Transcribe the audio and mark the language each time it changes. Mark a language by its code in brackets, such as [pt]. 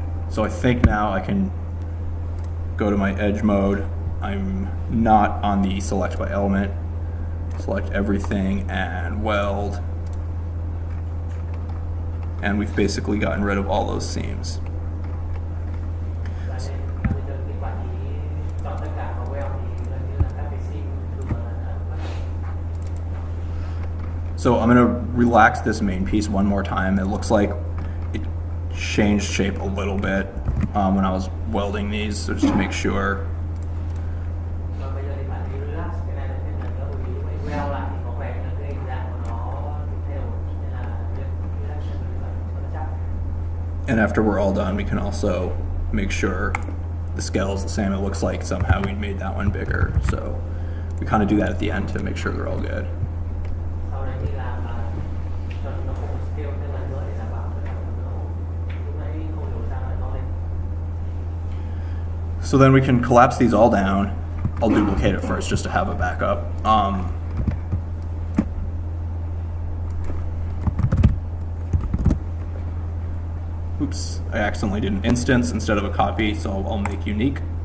[en] So I think now I can go to my edge mode. I'm not on the select by element. Select everything and weld. And we've basically gotten rid of all those seams. [vi] Và nên bây giờ khi bạn ý chọn tất cả vào weld thì gần như là các cái seam thường là đã mất. [en] So I'm going to relax this main piece one more time. It looks like it changed shape a little bit when I was welding these, so just to make sure. [vi] Và bây giờ thì bạn ý relax cái này là thêm lần nữa, bởi vì lúc ấy weld lại thì có vẻ là cái hình dạng của nó thay đổi, nên là việc relaxation là rất là chắc. [en] And after we're all done, we can also make sure the scale is the same. It looks like somehow we made that one bigger. So we kind of do that at the end to make sure they're all good. [vi] Sau đấy thì làm cho nó không scale thêm lần nữa để đảm bảo tất cả mọi thứ lúc nãy không hiểu sao lại to lên. [en] So then we can collapse these all down. I'll duplicate it first just to have a backup. Oops, I accidentally did an instance instead of a copy, so I'll make unique.